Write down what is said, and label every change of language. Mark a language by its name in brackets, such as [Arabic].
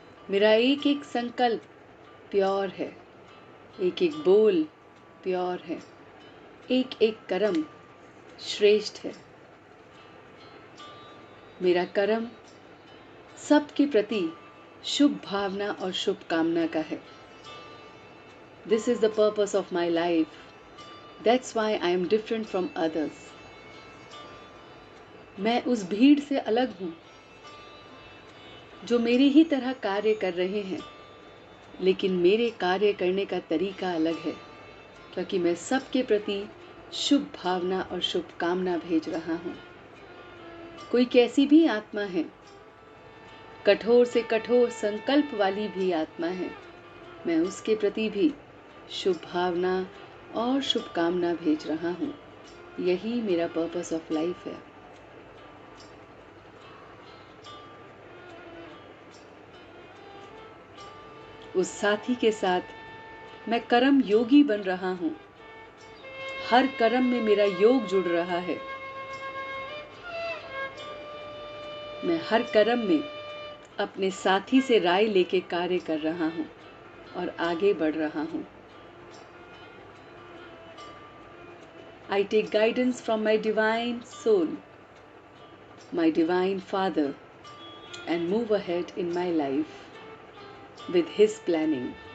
[Hindi] मेरा एक एक संकल्प प्योर है, एक एक बोल प्योर है, एक एक कर्म श्रेष्ठ है। मेरा कर्म सबके प्रति शुभ भावना और शुभकामना का है। [English] This is the purpose of my life. That's why I am different from others. [Hindi] मैं उस भीड़ से अलग हूँ जो मेरी ही तरह कार्य कर रहे हैं, लेकिन मेरे कार्य करने का तरीका अलग है, क्योंकि मैं सबके प्रति शुभ भावना और शुभकामना भेज रहा हूँ। कोई कैसी भी आत्मा है, कठोर से कठोर संकल्प वाली भी आत्मा है, मैं उसके प्रति भी शुभ भावना और शुभकामना भेज रहा हूँ। यही मेरा [English] purpose of life [Hindi] है। उस साथी के साथ मैं कर्म योगी बन रहा हूँ। हर कर्म में मेरा योग जुड़ रहा है। मैं हर कर्म में अपने साथी से राय लेके कार्य कर रहा हूँ और आगे बढ़ रहा हूँ। [English] I take guidance from my divine soul, my divine Father, and move ahead in my life with His planning.